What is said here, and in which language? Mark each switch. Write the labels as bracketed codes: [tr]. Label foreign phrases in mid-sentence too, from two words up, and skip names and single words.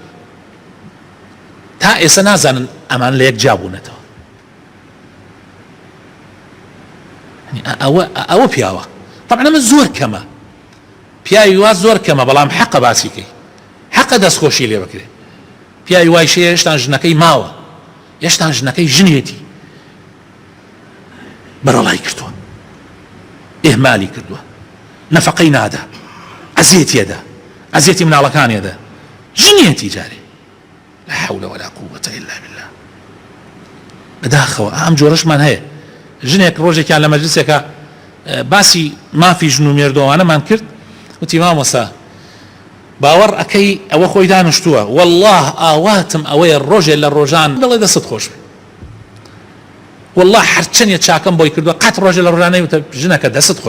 [ckb] تا ئێستا نازانن ئەمان لە یەک جابوونەتەوە ئەوە پیاوە طبعا ئەمە زۆر کەمە پیاوی وا زۆر کەمە بەڵام حەقە باسیکەی حەقە دەستخۆشی لێ بکرێ پیاوی وای شەیە هێشتا ژنەکەی ماوە هێشتا ژنەکەی ژنێتی بەرەڵای کردووە ئێهمالی کردووە نەفەقەی نادا ئەزیێتیەدا ئەزیێتی مناڵەکانێدا ژنێتی جارێ [ar] لا حول ولا قوة إلا بالله [ckb] بەداخەوە ئەم جۆرەشمان هەیە ژنێک ڕۆژێکیان لە مەجلیسێکە باسی مافی ژن و مێردۆوانەمان کرد وتی مامۆستا باوەڕ ئەەکەی ئەوە خۆی دانیشتووە والله ئاواتم ئەوەیە ڕۆژێ لە ڕۆژان دەڵێ دەست خۆش بێ والله هەرچەندێ چاکەم بۆی کردووە قەت ڕۆژێ لە ڕۆژانەی وتە ژنەکە دەست خۆش